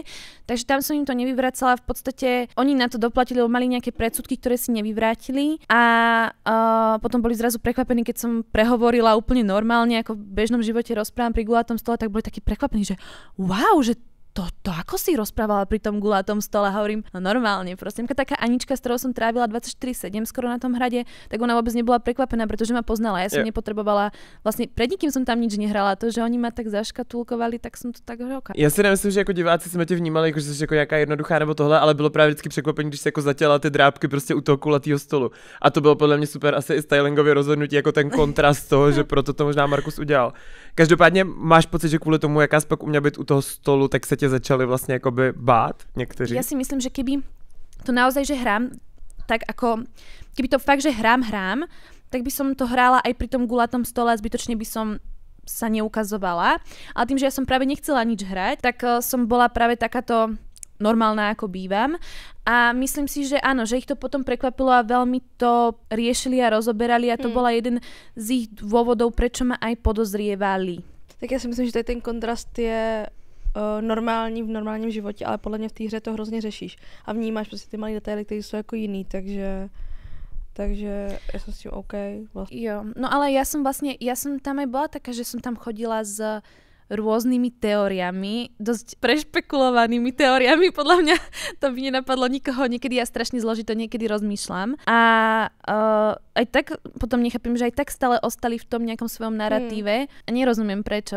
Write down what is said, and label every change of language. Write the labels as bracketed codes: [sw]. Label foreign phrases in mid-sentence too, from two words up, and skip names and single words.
[sk] Takže tam som im to nevyvracala. V podstate oni na to doplatili, lebo mali nejaké predsudky, ktoré si nevyvrátili a potom boli zrazu prekvapení, keď som prehovorila úplne normálne, ako v bežnom živote rozprávam pri gulátom stole, tak boli takí prekvapení, že wow, že to ako si rozprávala pri tom gulátom stole, hovorím, no normálne, prosím. Taká Anička, s ktorou som trávila 24/7 skoro na tom hrade, tak ona vôbec nebola prekvapená, pretože ma poznala. Ja som nepotrebovala, vlastne pred nikým som tam nič nehrala, to, že oni ma tak zaškatulkovali, tak som to tak roka. [cs] Já si nemyslím, že jako diváci jsme tě vnímali, jako, že jsi jako nějaká jednoduchá nebo tohle, ale bylo právě vždycky překvapení, když se jako zatěla ty drápky prostě u toho kulatého stolu. A to bylo podle mě super asi i stylingově rozhodnutí, jako ten kontrast toho, že proto to možná Markus udělal. Každopádně máš pocit, že kvůli tomu, jaká pak uměla být u toho stolu, tak se tě začali vlastně jakoby bát někteří? [sk] Ja si myslím, že keby to naozaj, že hrám, tak ako, keby to fakt, že hrám, tak by som to hrála aj pri tom gulatom stole a zbytočne by som sa neukazovala. Ale tým, že ja som práve nechcela nič hrať, tak som bola práve takáto normálna, ako bývam. A myslím si, že áno, že ich to potom prekvapilo a veľmi to riešili a rozoberali a to bola jeden z ich dôvodov, prečo ma aj podozrievali. [cs] Tak ja si myslím, že tady ten kontrast je normální v normálním životě, ale podle mě v té hře to hrozně řešíš a vnímáš prostě ty malé detaily, které jsou jako jiný, takže [sk] ja som s tým OK. Vlastne. Jo, no ale ja som tam aj bola taká, že som tam chodila s rôznymi teóriami, dosť prešpekulovanými teóriami, podľa mňa to by nenapadlo nikoho, niekedy ja strašne zložito niekedy rozmýšľam a aj tak potom nechápem, že aj tak stále ostali v tom nejakom svojom narratíve a nerozumiem prečo.